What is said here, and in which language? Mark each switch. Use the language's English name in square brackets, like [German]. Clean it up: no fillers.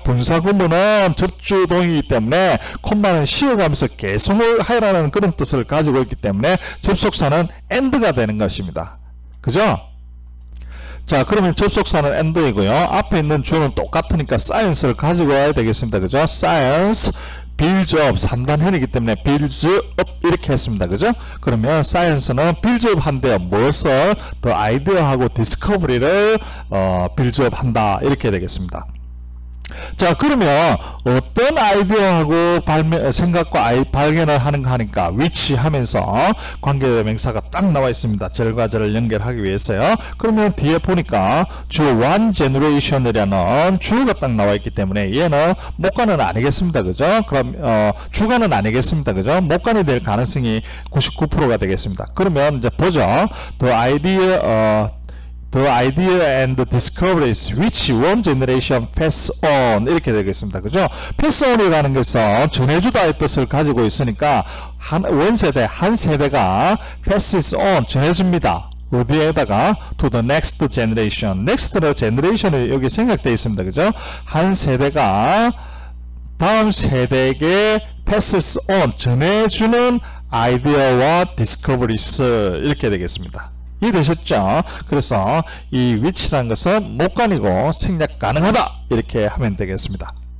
[Korean] 분사구문은 접주동이기 때문에 콤마는 씌워가면서 개성을 하라는 그런 뜻을 가지고 있기 때문에 접속사는 and가 되는 것입니다. 그죠? 자, 그러면 접속사는 and이고요. 앞에 있는 주어는 똑같으니까 science를 가지고 와야 되겠습니다. 그죠? science builds up 3단현이기 때문에 builds up 이렇게 했습니다. 그죠? 그러면 science는 builds up 한대요. 무엇을? [English] the idea하고 discovery를 builds up 한다. [Korean] 이렇게 되겠습니다. 자, 그러면 어떤 아이디어하고 생각과 발견을 하는가 하니까 which 하면서 관계대명사가 딱 나와 있습니다. 절과 절을 연결하기 위해서요. 그러면 뒤에 보니까 주어 one generation이라는 주어가 딱 나와 있기 때문에 얘는 목관은 아니겠습니다. 그죠? 그럼 주관은 아니겠습니다. 그죠? 목관이 될 가능성이 99%가 되겠습니다. 그러면 이제 보죠. [English] The idea and the discoveries which one generation pass on [Korean] 이렇게 되겠습니다. 그죠? pass on이라는 것은 전해주다의 뜻을 가지고 있으니까 한 세대가 passes on 전해줍니다. 어디에다가 [English] to the next generation. [Korean] next는 generation이 여기 생략되어 있습니다. 그죠? 한 세대가 다음 세대에게 passes on 전해주는 아이디어와 discoveries 이렇게 되겠습니다. 이해되셨죠? 그래서 이 which라는 것은 목관이고 생략 가능하다 이렇게 하면 되겠습니다.